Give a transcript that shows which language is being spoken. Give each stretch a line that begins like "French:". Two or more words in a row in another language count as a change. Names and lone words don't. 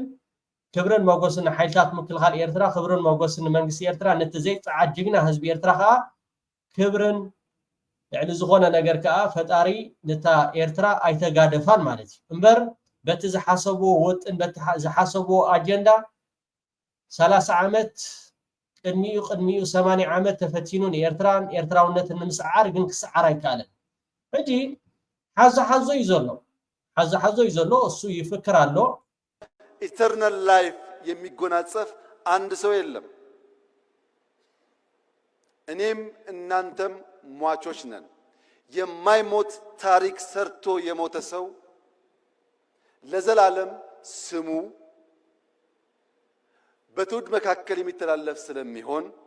Tigrinya: ክብርን ሞገስን ሓይልታት ምክልኻል ኤርትራ ክብርን ሞገስን መንግስቲ ኤርትራ ነቲ ዘይፀዓት ጅግና ህዝቢ ኤርትራ ከዓ ክብርን ልዕሊ ዝኾነ ነገር ከዓ ፈጣሪ ነታ ኤርትራ ኣይተጋደፋን ማለት እዩ እምበር በቲ ዝሓሰብዎ ወጥን በቲ ዝሓሰብዎ ኣጀንዳ 30 ዓመት ቅድሚኡ 80 ዓመት ተፈቲኑ ንኤርትራን ኤርትራውነትን ንምስዓር ግን ክስዓር ኣይከኣለን ሕጂ ሓዞ እዩ ዘሎ እሱ ይፍክር ኣሎ
English: eternal life
Amharic: የሚጎናጸፍ አንድ ሰው የለም እኔም እናንተም ሟቾች ነን የማይሞት ታሪክ ሰርቶ የሞተ ሰው ለዘላለም ስሙ በትውልድ መካከል የሚተላለፍ ስለሚሆን